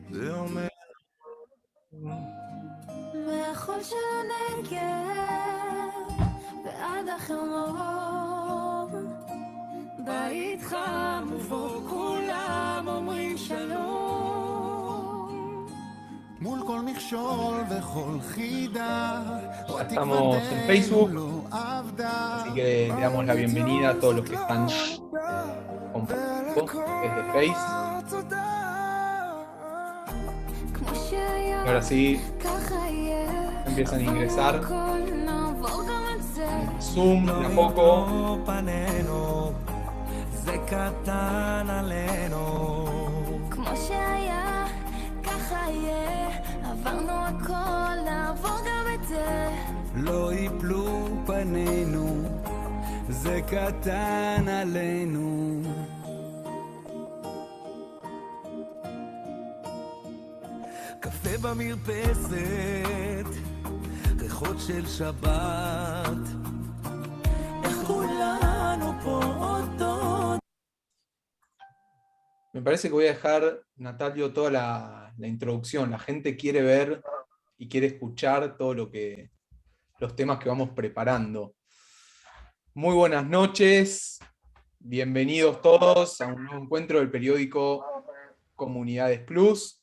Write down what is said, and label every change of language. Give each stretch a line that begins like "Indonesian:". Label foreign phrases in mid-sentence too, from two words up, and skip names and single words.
Hebrew: מהחול של הנגב ועד החרמון, בית חם ובו כולם אומרים שלום. מול כל מכשול וכל חידה,
Spanish: estamos en Facebook, así que le damos la bienvenida a todos los que están compartiendo desde Face. Y ahora sí, empiezan a ingresar en Zoom de a poco.
Hebrew: לא ייפלו פנינו, זה קטן עלינו. קפה במרפסת, ריחות של שבת, איך כולנו פה אותו.
Spanish: Me parece que voy a dejar, Natalio, toda la introducción. La gente quiere ver y quiere escuchar todo los temas que vamos preparando. Muy buenas noches, bienvenidos todos a un nuevo encuentro del periódico Comunidades Plus.